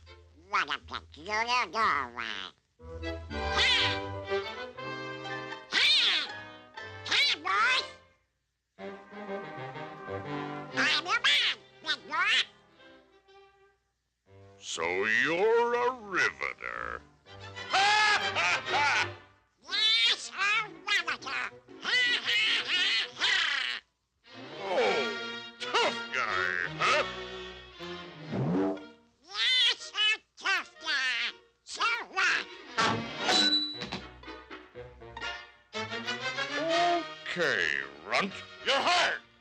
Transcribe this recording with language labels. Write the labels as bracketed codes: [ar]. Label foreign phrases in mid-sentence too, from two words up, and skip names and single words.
[en] What a peculiar doorway. Hey! Hey! Hey, boys! I'm your man, big boy. So you're a riveter. Ha ha ha! Yes, a riveter. Ha ha ha ha! Oh, tough guy, huh? Yes, a tough guy. So what? Okay, runt, you're hired.